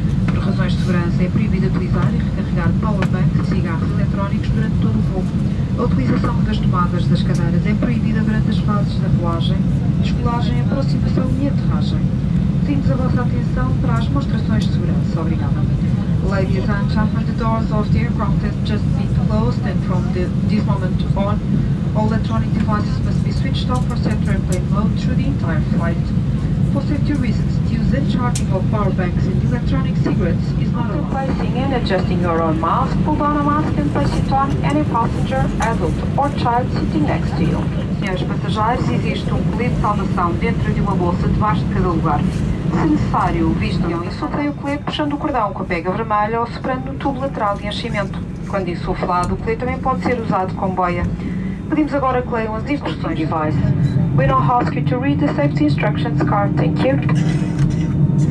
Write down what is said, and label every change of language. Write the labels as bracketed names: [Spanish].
[Portuguese] Por razões de segurança é proibido utilizar e recarregar powerbanks e cigarros eletrónicos durante todo o voo. A utilização das tomadas das cadeiras é proibida durante as fases da rolagem, descolagem, aproximação e aterragem. Pedimos a vossa atenção para as demonstrações de segurança. Obrigada. [English] Ladies and gentlemen, the doors of the aircraft have just been closed and from this moment on, all electronic devices must be switched off or set to airplane mode through the entire flight. For safety reasons, the use and charging of power banks and electronic cigarettes is not allowed. Placing and adjusting your own mask, pull down a mask and place it on any passenger, adult or child sitting next to you. [Portuguese] Senhores passageiros, existe colete de salvação dentro de uma bolsa debaixo de cada lugar. Se necessário, vistam e insuflem o colete puxando o cordão com a pega vermelha ou soprando no tubo lateral de enchimento. Quando insuflado, o colete também pode ser usado como boia. Pedimos agora que leiam as instruções device. [English] We now ask you to read the safety instructions card. Thank you.